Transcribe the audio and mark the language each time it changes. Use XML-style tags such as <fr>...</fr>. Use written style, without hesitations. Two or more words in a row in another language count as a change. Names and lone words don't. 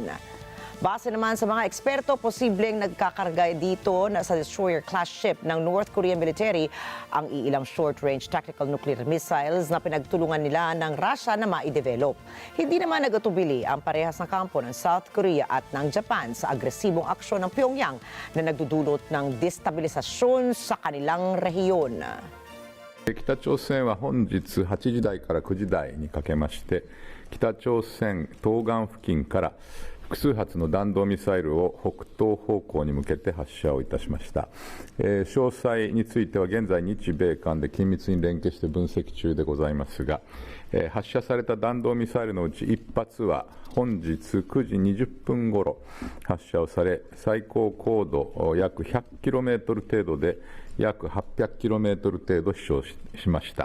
<tl>Base naman sa mga eksperto, posibleng nagkakarga dito na sa</tl> <en>destroyer-class ship</en> <tl>ng</tl> <en>North Korean military</en> <tl>ang iilang</tl> <en>short-range tactical nuclear missiles</en> <tl>na pinagtulungan nila ng Russia na ma-develop. Hindi naman nagatubili ang parehas na kampo ng South Korea at ng Japan sa agresibong aksyon ng Pyongyang na nagdudulot ng destabilisasyon sa kanilang rehiyon.</tl> <ja>北朝鮮は本日8時台から9時台にかけまして北朝鮮東岸付近から複数発の弾道ミサイルを北東方向に向けて発射をいたしました。詳細については現在日米韓で緊密に連携して分析中でございますが、発射された弾道ミサイルのうち1発は本日9時20分ごろ発射をされ、最高高度約 100km 程度で約 800km 程度飛翔しました。</ja>